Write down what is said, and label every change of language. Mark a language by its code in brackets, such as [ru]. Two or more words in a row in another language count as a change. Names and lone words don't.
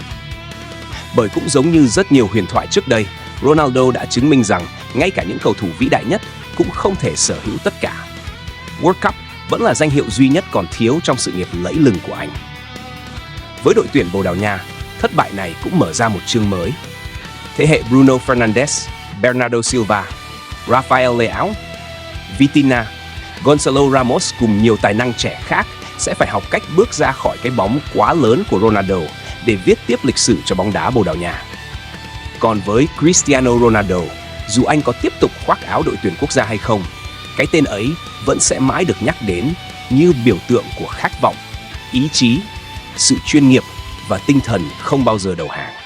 [vi] Bởi cũng giống như rất nhiều huyền thoại trước đây, Ronaldo đã chứng minh rằng ngay cả những cầu thủ vĩ đại nhất cũng không thể sở hữu tất cả. World Cup vẫn là danh hiệu duy nhất còn thiếu trong sự nghiệp lẫy lừng của anh. Với đội tuyển Bồ Đào Nha, thất bại này cũng mở ra một chương mới. Thế hệ Bruno Fernandes, Bernardo Silva, Rafael Leão, Vitinha, Gonzalo Ramos cùng nhiều tài năng trẻ khác sẽ phải học cách bước ra khỏi cái bóng quá lớn của Ronaldo để viết tiếp lịch sử cho bóng đá Bồ Đào Nha. Còn với Cristiano Ronaldo, dù anh có tiếp tục khoác áo đội tuyển quốc gia hay không, cái tên ấy vẫn sẽ mãi được nhắc đến như biểu tượng của khát vọng, ý chí, sự chuyên nghiệp và tinh thần không bao giờ đầu hàng.